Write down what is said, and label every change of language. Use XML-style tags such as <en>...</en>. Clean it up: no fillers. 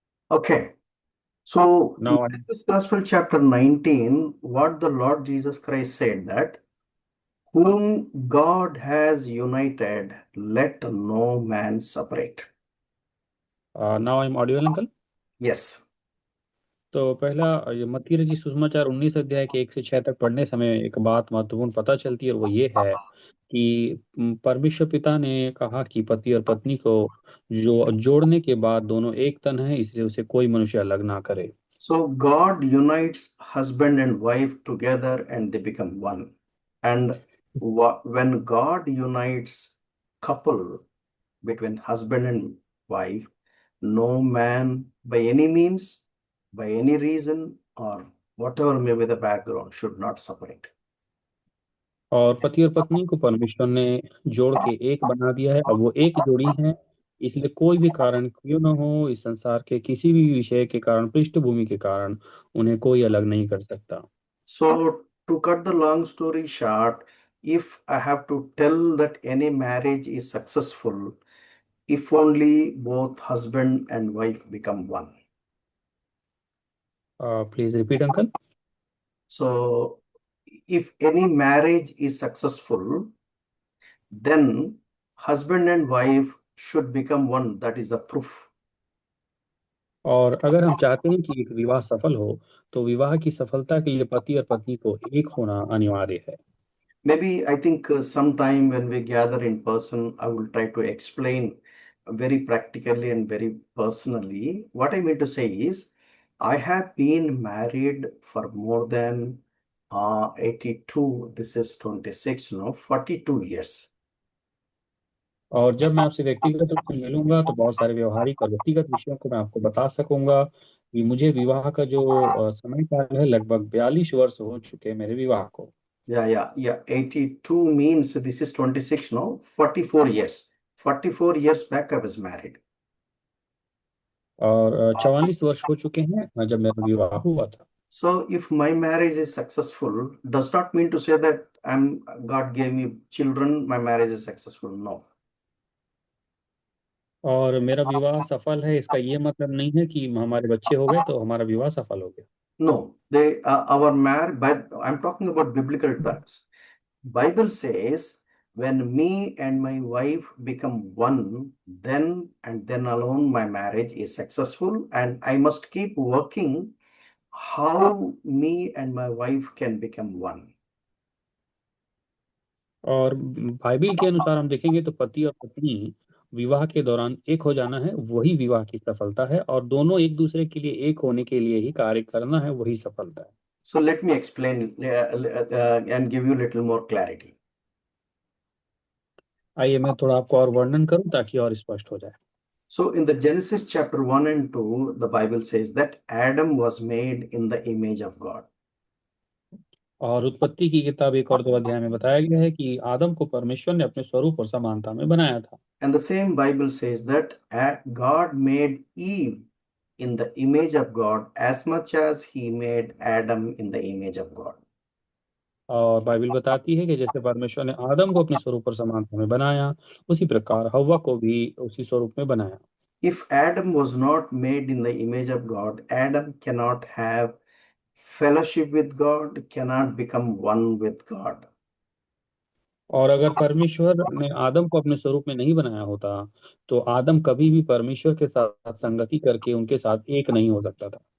<en>Okay. So, now Matthew's Gospel, chapter 19, what the Lord Jesus Christ said that, whom God has united, let no man separate. now I'm audible, uncle? Yes.</en> <hi>तो पहला, ये मत्ती रचित सुसमाचार 19 अध्याय के 1 से 6 तक पढ़ने समय एक बात महत्वपूर्ण पता चलती है, वो ये है कि परमेश्वर पिता ने कहा कि पति और पत्नी को जो जोड़ने के बाद दोनों एक तन है, इसलिए उसे कोई मनुष्य अलग ना करे।</hi> <en>So God unites husband and wife together and they become one. And when God unites couple between husband and wife, no man by any means, by any reason, or whatever may be the background, should not separate.</en> <hi>और पति और पत्नी को परमेश्वर ने जोड़ के एक बना दिया है, अब वो एक जोड़ी है। इसलिए कोई भी कारण क्यों ना हो, इस संसार के किसी भी विषय के कारण, पृष्ठभूमि के कारण, उन्हें कोई अलग नहीं कर सकता।</hi> <en>So, to cut the long story short, if I have to tell that any marriage is successful, if only both husband and wife become one. Please repeat uncle. So, if any marriage is successful, then husband and wife should become one. That is the proof.</en> <hi>और अगर हम चाहते हैं कि एक विवाह सफल हो, तो विवाह की सफलता के लिए पति और पत्नी को एक होना अनिवार्य है।</hi> <en>Maybe I think sometime when we gather in person, I will try to explain very practically and very personally. What I mean to say is, I have been married for more than 82, this is 26, no, 42 years.</en> <hi>और जब मैं आपसे व्यक्तिगत रूप से मिलूंगा तो बहुत सारे व्यवहारिक और व्यक्तिगत विषयों को मैं आपको बता सकूंगा कि मुझे विवाह का जो समय काल है, लगभग 42 वर्ष हो चुके हैं मेरे विवाह को।</hi> <en>Yeah. 82 means this is 26, no? 44 years. 44 years back I was married.</en> <hi>और 44 वर्ष हो चुके हैं जब मेरा विवाह हुआ था।</hi> <en>So if my marriage is successful, does not mean to say that God gave me children, my marriage is successful. No.</en> <hi>और मेरा विवाह सफल है इसका ये मतलब नहीं है कि हमारे बच्चे हो गए तो हमारा विवाह सफल हो गया।</hi> <en>No. They our marriage, but I'm talking about biblical terms. Bible says when me and my wife become one, then and then alone my marriage is successful, and I must keep working how me and my wife can become one.</en> <hi>और Bible के अनुसार हम देखेंगे तो पति और पत्नी विवाह के दौरान एक हो जाना है वही विवाह की सफलता है, और दोनों एक दूसरे के लिए एक होने के लिए ही कार्य करना है वही सफलता है।</hi> <en>So let me explain and give you a little more clarity.</en> <hi>आइए मैं थोड़ा आपको और वर्णन करूं ताकि और स्पष्ट हो जाए।</hi> <en>So in the Genesis chapter 1 and 2, the Bible says that Adam was made in the image of God.</en> <hi>और उत्पत्ति की किताब 1 और 2 अध्याय में बताया गया है कि आदम को परमेश्वर ने अपने स्वरूप और समानता में बनाया था।</hi> <en>And the same Bible says that God made Eve in the image of God as much as he made Adam in the image of God.</en> <hi>और बाइबल बताती है कि जैसे परमेश्वर ने आदम को अपने स्वरूप और समानता में बनाया, उसी प्रकार हव्वा को भी उसी स्वरूप में बनाया।</hi> <en>If Adam was not made in the image of God, Adam cannot have fellowship with God, cannot become one with God.</en> <hi>और अगर परमेश्वर ने आदम को अपने स्वरूप में नहीं बनाया होता तो आदम कभी भी परमेश्वर के साथ संगति करके उनके साथ एक नहीं हो सकता था।</hi>